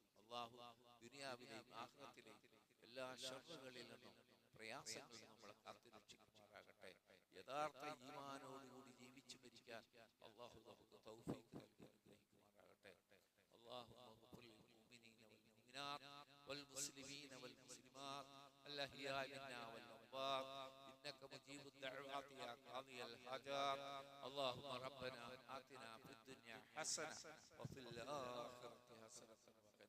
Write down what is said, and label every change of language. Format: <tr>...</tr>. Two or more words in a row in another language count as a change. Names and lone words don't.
<ml>അല്ലാഹു ദുനിയാവിലെയും ആഖിറത്തിലെയും എല്ലാ ശർറുകളിൽ നിന്നും പ്രയാസങ്ങളിൽ നമ്മളെ കാത്തുരക്ഷിക്കുമാറാകട്ടെ. യഥാർത്ഥ ഈമാനോടുകൂടി ജീവിച്ചു മരിക്കാൻ അല്ലാഹു നമുക്ക് തൗഫീഖ് നൽകി അനുഗ്രഹിക്കുമാറാകട്ടെ.</ml> <ar>اللهم اغفر للمؤمنين والمؤمنات والمسلمين والمسلمات الأحياء منا والأموات إنك مجيب الدعوات يا قاضي الحاجات. اللهم ربنا آتنا في الدنيا حسنة وفي الآخرة حسنة</ar>